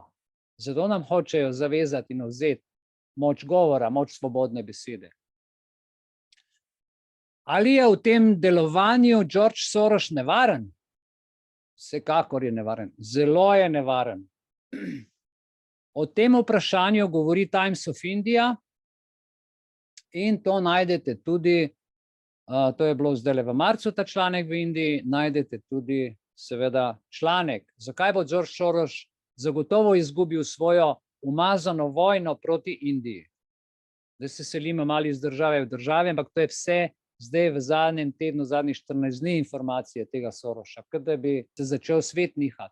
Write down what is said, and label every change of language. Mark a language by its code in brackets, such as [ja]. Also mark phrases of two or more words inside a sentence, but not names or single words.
[sl] Zato nam hočejo zavezati in vzeti moč govora, moč svobodne besede. Ali je v tem delovanju George Soros nevaren? Vsekakor je nevaren. Zelo je nevaren. O tem vprašanju govori Times of India in to najdete tudi, to je bilo zdaj v marcu ta članek v Indiji, najdete tudi seveda članek, zakaj bo George Soros zagotovo izgubil svojo umazano vojno proti Indiji. Zdaj se selimo malo iz države v države, ampak to je vse zdaj v zadnjem tednu, zadnjih 14 dni informacije tega Sorosa, kot da bi se začel svet nihati.